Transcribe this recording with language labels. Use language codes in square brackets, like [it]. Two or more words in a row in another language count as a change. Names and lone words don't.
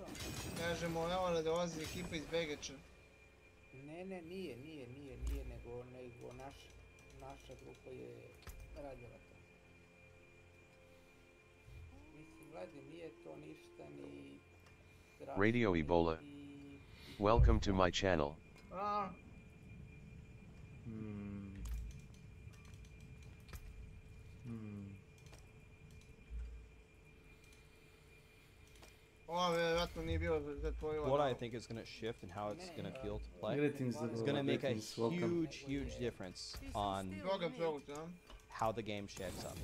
[sr] Kažemo, evo da dolazi ekipa iz Begeća. Ne, nije, nego naša grupa je radila to. Mislim, gledaj, nije to ništa ni... [en] Radio Ebola. Welcome to my channel. What I think is going to shift and how it's going to feel to play is going to make a huge difference on how the game shapes up.